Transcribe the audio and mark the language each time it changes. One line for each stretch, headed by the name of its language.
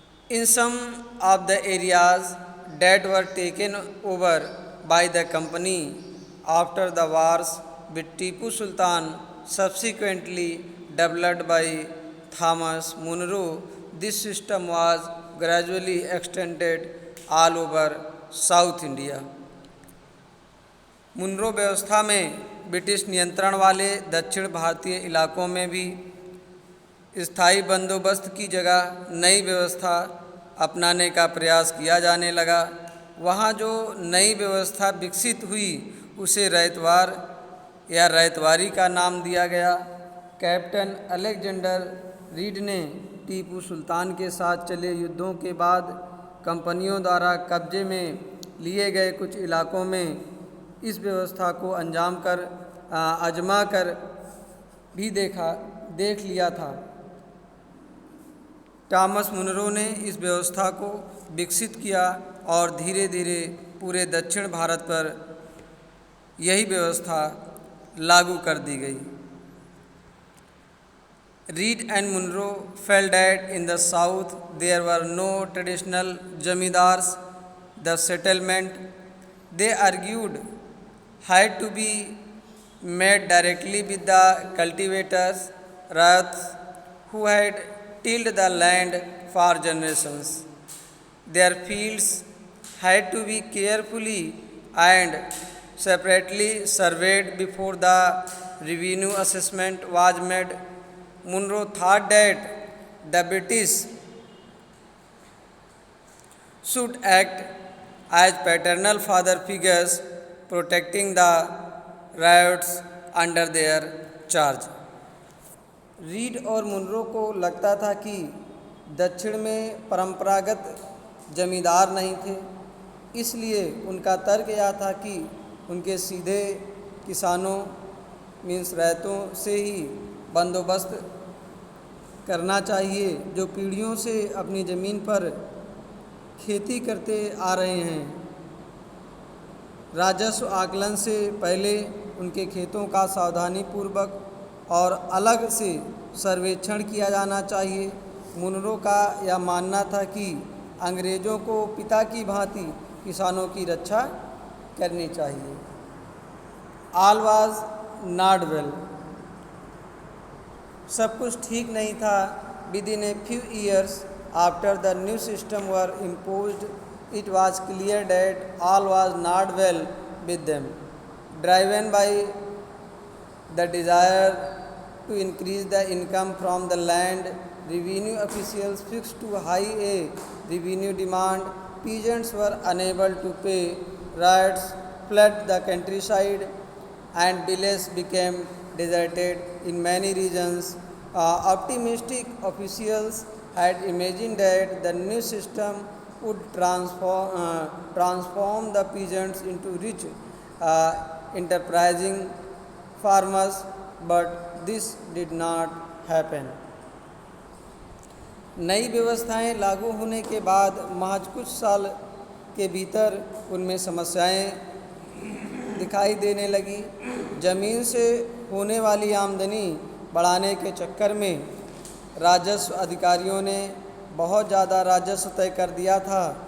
English: In some of the areas that were taken over by the company after the wars with Tipu Sultan, subsequently developed by Thomas Munro, this system was gradually extended all over South India.
Hindi: Munro व्यवस्था में British नियंत्रण वाले दक्षिण भारतीय इलाकों में भी स्थायी बंदोबस्त की जगह नई व्यवस्था अपनाने का प्रयास किया जाने लगा। वहाँ जो नई व्यवस्था विकसित हुई उसे रैतवार या रैतवारी का नाम दिया गया। कैप्टन अलेक्जेंडर रीड ने टीपू सुल्तान के साथ चले युद्धों के बाद कंपनियों द्वारा कब्जे में लिए गए कुछ इलाकों में इस व्यवस्था को आजमा कर भी देख लिया था। थॉमस मुनरो ने इस व्यवस्था को विकसित किया और धीरे धीरे पूरे दक्षिण भारत पर यही व्यवस्था लागू कर दी गई।
English: Reed and Munro felt that in the south there were no traditional zamindars. The settlement, they argued, had to be made directly with the cultivators, rats, who had tilled the land for generations. Their fields had to be carefully and separately surveyed before the revenue assessment was made. Munro thought that the British should act as paternal father figures, protecting the rights under their charge.
Hindi: Read और Munro को लगता था कि दक्षिण में परंपरागत जमींदार नहीं थे, इसलिए उनका तर्क यह था कि उनके सीधे किसानों मीन्स रैतों से ही बंदोबस्त करना चाहिए जो पीढ़ियों से अपनी ज़मीन पर खेती करते आ रहे हैं। राजस्व आकलन से पहले उनके खेतों का सावधानीपूर्वक और अलग से सर्वेक्षण किया जाना चाहिए। मुनरो का यह मानना था कि अंग्रेज़ों को पिता की भांति किसानों की रक्षा करनी चाहिए। ऑल वाज नॉट वेल, सब कुछ ठीक नहीं था।
English: Within a few years after the new system were imposed, it was clear that all was not well with them. Driven by the desire to increase the income from the land, revenue officials fixed too high a revenue demand. Peasants were unable to pay. Riots flooded the countryside and villages became deserted in many regions. Optimistic officials had imagined that the new system would transform the peasants into rich, enterprising farmers, but this did not happen.
Hindi: नई व्यवस्थाएं लागू होने के बाद महज कुछ साल के भीतर उनमें समस्याएं दिखाई देने लगी। ज़मीन से होने वाली आमदनी बढ़ाने के चक्कर में राजस्व अधिकारियों ने बहुत ज़्यादा राजस्व तय कर दिया था।